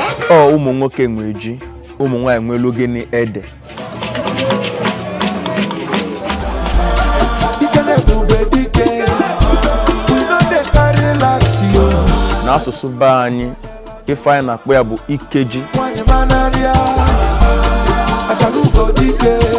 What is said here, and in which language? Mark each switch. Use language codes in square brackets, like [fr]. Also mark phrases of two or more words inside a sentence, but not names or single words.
[ig] Ọ ụmụ nwoke nwe ji, ụmụ nwaanyị nwelu gịnị ede. Ike na-ebube dike. [pcm] We no dey carry last year. [ig] N'asụsụ be anyị, ife anyị na-akpọ ya bụ ikeji. Nwaanyị manarịa, achalugo dike.